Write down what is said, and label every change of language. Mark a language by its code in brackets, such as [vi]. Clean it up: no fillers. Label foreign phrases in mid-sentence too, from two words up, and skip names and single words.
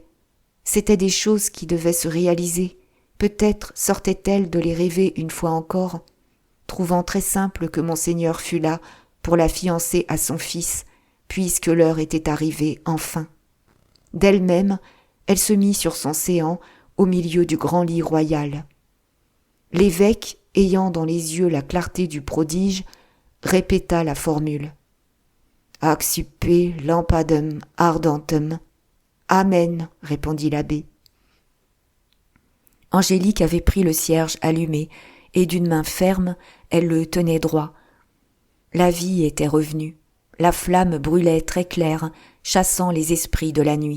[fr] C'étaient des choses qui devaient se réaliser. Peut-être sortait-elle de les rêver une fois encore, trouvant très simple que Monseigneur fût là pour la fiancer à son fils, puisque l'heure était arrivée enfin. D'elle-même, elle se mit sur son séant au milieu du grand lit royal. L'évêque, ayant dans les yeux la clarté du prodige, répéta la formule. [la] « Accipe lampadem ardentem. [fr] »« Amen, répondit l'abbé. Angélique avait pris le cierge allumé, et d'une main ferme, elle le tenait droit. La vie était revenue. La flamme brûlait très claire, chassant les esprits de la nuit.